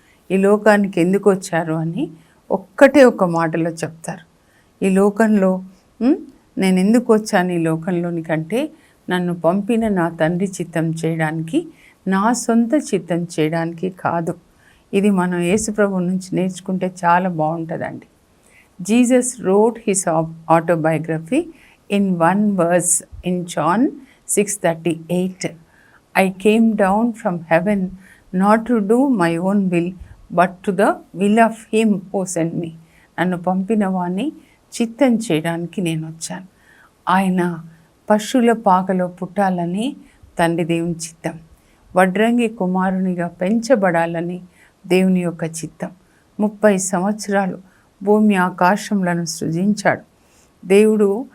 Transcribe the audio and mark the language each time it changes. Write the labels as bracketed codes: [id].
[te] ఈ లోకానికి ఎందుకు వచ్చారు అని ఒక్కటే ఒక మాటలో చెప్తారు. ఈ లోకంలో నేను ఎందుకు వచ్చాను ఈ లోకంలోని కంటే నన్ను పంపిన నా తండ్రి చిత్తం చేయడానికి, నా సొంత చిత్తం చేయడానికి కాదు. ఇది మనం యేసు ప్రభు నుంచి నేర్చుకుంటే చాలా బాగుంటుందండి. [en] Jesus wrote his autobiography in one verse in John 6:38. I came down from heaven not to do my own will but to the will of him who sent me. [te] నన్ను పంపిన వాణ్ణి చిత్తం చేయడానికి నేను వచ్చాను. ఆయన పశువుల పాకలో పుట్టాలని తండ్రి దేవుని చిత్తం, వడ్రంగి కుమారునిగా పెంచబడాలని దేవుని యొక్క చిత్తం. 30 సంవత్సరాలు భూమి ఆకాశములను సృజించాడు దేవుడు.